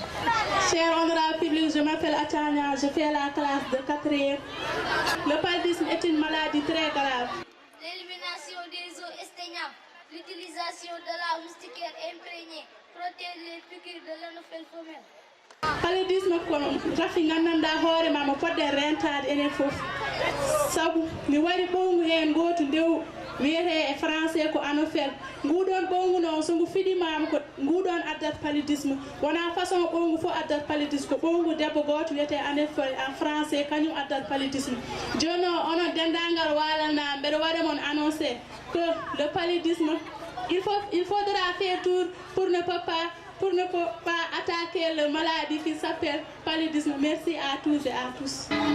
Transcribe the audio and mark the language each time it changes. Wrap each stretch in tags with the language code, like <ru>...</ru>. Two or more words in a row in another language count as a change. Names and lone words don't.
<fr>Cher honorable public, je m'appelle Atania, je fais la classe de 4e. Le paludisme est une maladie très grave. L'élimination des eaux estaignables, l'utilisation de la moustiquaire imprégnée protège les piqûres de l'anophèle femelle.</fr> <ff>Paludisme ko rafi nganndanɗa hoore ma mo fodde rentade enen fof sabu mi waɗi ɓowngu heen gootu ndew wiyete e français ko anophèle nguɗon ɓowngu noon so ngu fiɗimama ko nguɗon addat paludisme wona façon ɓowngu fof addat paludisme ko ɓowngu debbo goto wiyete anophèle</ff> <fr>en français</fr> <ff>kañum addat paludisme joni o onon dendagal walalnama mbeɗa waɗa mon</ff> <fr>annoncé que le paludisme il faudra faire tout pour ne pas attaquer la maladie qui s'appelle paludisme. Merci à tous et à tous.</fr>